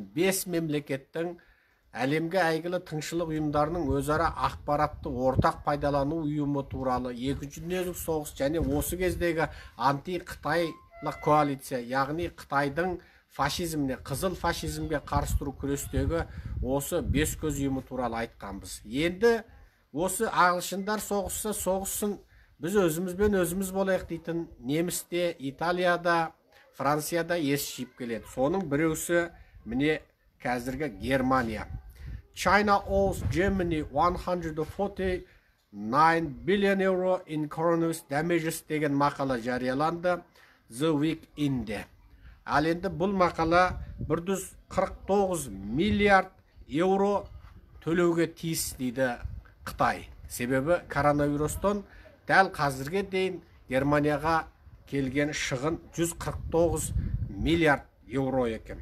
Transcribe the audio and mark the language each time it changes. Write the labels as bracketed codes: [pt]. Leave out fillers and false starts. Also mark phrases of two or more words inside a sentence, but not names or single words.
[kk] бес мемлекеттің әлемге әйгілі тыңшылық ұйымдарының өзара ақпаратты ортақ пайдалану ұйымы туралы Екінші дүниежүзілік соғыс және осы кездегі анти-қытайлық коалиция, яғни Қытайдың фашизміне, қызыл фашизмге қарсы тұру күрестегі осы бес көз ұйымы туралы айтқанбыз. Енді осы ағылшындар соғыссын, біз өзімізбен өзіміз болайық дейтін немісте, Италияда, Францияда ес жиып келеді. Соның біреусі міне қазіргі Германия. [en] China owes Germany 149 billion euro in coronavirus damages [kk] деген мақала жарияланды [en] The Week-інде. [kk] Ал енді бұл мақала 149 миллиард еуро төлеуге тиіс дейді Қытай. Себебі коронавирустан дәл қазірге дейін Германияға келген шығын 149 миллиард еуро екен.